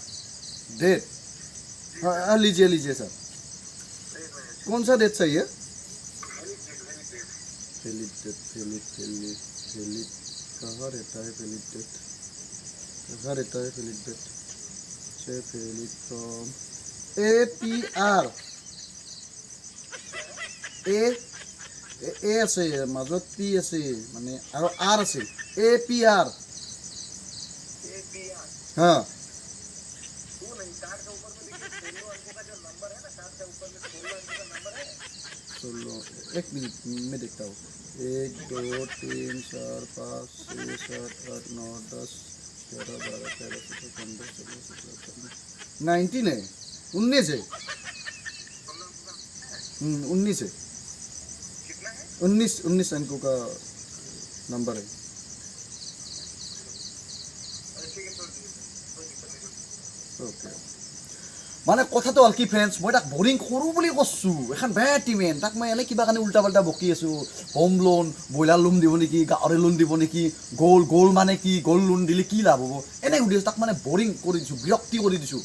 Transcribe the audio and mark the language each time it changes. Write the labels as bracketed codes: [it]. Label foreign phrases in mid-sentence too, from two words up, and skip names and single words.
[hi] डेट? हाँ, लीजिए सर, एक मिनट, कौन सा डेट चाहिए? [en] valid date. [hi] वैलिड कहाँ रहता है [en] valid date? [hi] कहाँ रहता है [en] valid date? valid from APR, [as] এ আছে, মাজত পি আছে, মানে আৰু আৰ আছে, APR। APR [hi] हाँ, वो नहीं, कार्ड के ऊपर में देखिए 16 अंकों का जो नंबर है ना, कार्ड के ऊपर में 16 अंकों का नंबर है। चलो 1 मिनट मैं देखता हूँ। 1 2 3 4 5 6 7 8 9 10 11 12 13 14 15 16 17 18 19 है, 19 है। 19 है, कितना है? 19 अंकों का नंबर है। ठीक है, छोड़ दीजिए, कोई दिक्कत नहीं। [as] ওকে, মানে কথাটো হ'ল কি ফ্ৰেণ্ডছ, মই তাক বৰিং কৰোঁ বুলি কৈছোঁ, এখন বেয়া টিমেন, তাক মই এনেই কিবা কাৰণে উল্টা পাল্টা বকি আছোঁ। [en] home loan, broiler loan [as] দিব নেকি, গাহৰি লোন দিব নেকি, গ'ল্ড মানে কি, [en] gold loan [as] দিলে কি লাভ হ'ব, এনেই সুধি আছোঁ। তাক মানে বৰিং কৰি দিছোঁ, বিৰক্তি কৰি দিছোঁ।